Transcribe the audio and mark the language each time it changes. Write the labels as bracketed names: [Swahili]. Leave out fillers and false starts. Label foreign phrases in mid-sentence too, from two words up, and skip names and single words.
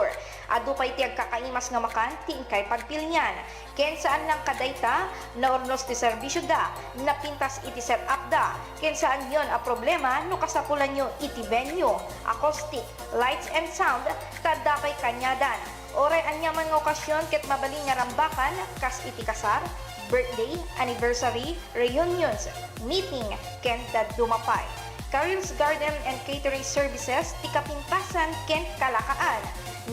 [Iloko] Adu pa iti agkakaimas nga makan ti inkay pagpilyan. Ken saan lang kadayta, naornos ti serbisyo da, napintas iti set up da. Ken saan yon a problema no kasapulan nyo iti venue, [English] acoustic, lights and sound, [Iloko] kadapay kanyadan. Oray anyaman nga okasyon ket mabaling nga rambakan, kas iti kasar, [English] birthday, anniversary, reunions, meeting, [Iloko] ken dumapay. Caril's Garden and Catering Services, ti kapintasan ken kalakaan.